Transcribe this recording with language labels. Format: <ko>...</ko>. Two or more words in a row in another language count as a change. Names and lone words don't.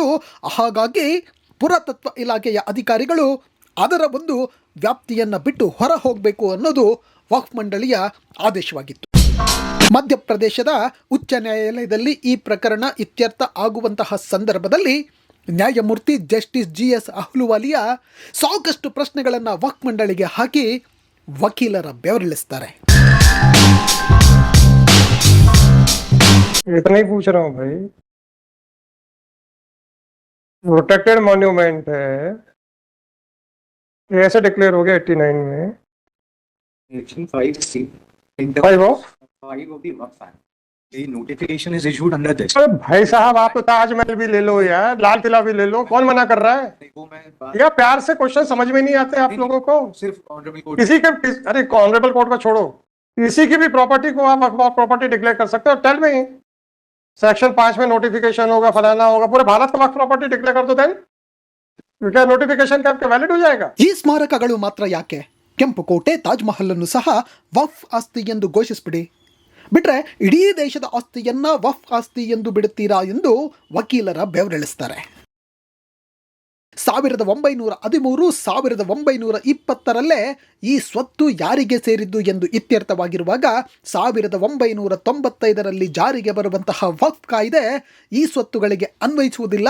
<kn>ಹಾಗಾಗಿ ಪುರಾತತ್ವ ಇಲಾಖೆಯ ಅಧಿಕಾರಿಗಳು ಅದರ ಒಂದು ವ್ಯಾಪ್ತಿಯನ್ನು ಬಿಟ್ಟು ಹೊರ ಹೋಗಬೇಕು ಅನ್ನೋದು ವಕ್ಫ್ ಮಂಡಳಿಯ ಆದೇಶವಾಗಿತ್ತು. ಮಧ್ಯಪ್ರದೇಶದ ಉಚ್ಚ ನ್ಯಾಯಾಲಯದಲ್ಲಿ ಈ ಪ್ರಕರಣ ಇತ್ಯರ್ಥ ಆಗುವಂತಹ ಸಂದರ್ಭದಲ್ಲಿ ನ್ಯಾಯಮೂರ್ತಿ ಜಸ್ಟಿಸ್ GS ಅಹ್ಲುವಾಲಿಯಾ ಸಾಕಷ್ಟು ಪ್ರಶ್ನೆಗಳನ್ನು ವಕ್ಫ್ ಮಂಡಳಿಗೆ ಹಾಕಿ ವಕೀಲರ ಬೆವರಿಳಿಸ್ತಾರೆ.</kn> <hi>इतना ही पूछ रहा हूँ भाई,</hi> <en>protected monument</en> <hi>है, ये ऐसे डिक्लेयर हो गया 89 में.</hi> <en>Section 5C.</en> <hi>भाई वो</hi> <en>5 of the Waqf Act. The notification is issued under this.</en> <hi>अरे भाई साहब आप तो ताजमहल भी ले लो यार, लाल किला भी ले लो, कौन मना कर रहा है? वो मैं या प्यार से क्वेश्चन समझ में नहीं आते आप लोगों को? सिर्फ</hi> <en>honourable court</en> <hi>किसी के अरे</hi> <en>honourable court</en> <hi>का छोड़ो, किसी की भी प्रॉपर्टी को आप वक्फ</hi> <en>property declare</en> <hi>कर सकते हो.</hi> <en>tell me,</en> <hi>सेक्शन 5 में नोटिफिकेशन होगा, फलाना होगा, पूरे भारत का वक्फ</hi> <en>property declare</en> <hi>कर दो, देन क्या नोटिफिकेशन का वैलिड हो जाएगा?</hi> <kn>ಈ ಸ್ಮಾರಕಗಳು ಮಾತ್ರ ಯಾಕೆ, ಕೆಂಪುಕೋಟೆ, ತಾಜ್ ಮಹಲ್ ಅನ್ನು ಸಹ ವಕ್ಫ್ ಆಸ್ತಿ ಎಂದು ಘೋಷಿಸಿಬಿಡಿ. ಬಿಟ್ರೆ ಇಡೀ ದೇಶದ ಆಸ್ತಿಯನ್ನ ವಕ್ಫ್ ಆಸ್ತಿ ಎಂದು ಬಿಡುತ್ತೀರಾ ಎಂದು ವಕೀಲರ ಬೆವರಿಳಿಸ್ತಾರೆ. 1913, 1920ರಲ್ಲೇ ಈ ಸ್ವತ್ತು ಯಾರಿಗೆ ಸೇರಿದ್ದು ಎಂದು ಇತ್ಯರ್ಥವಾಗಿರುವಾಗ 1995ರಲ್ಲಿ ಜಾರಿಗೆ ಬರುವಂತಹ ವಕ್ಫ್ ಕಾಯ್ದೆ ಈ ಸ್ವತ್ತುಗಳಿಗೆ ಅನ್ವಯಿಸುವುದಿಲ್ಲ.</kn>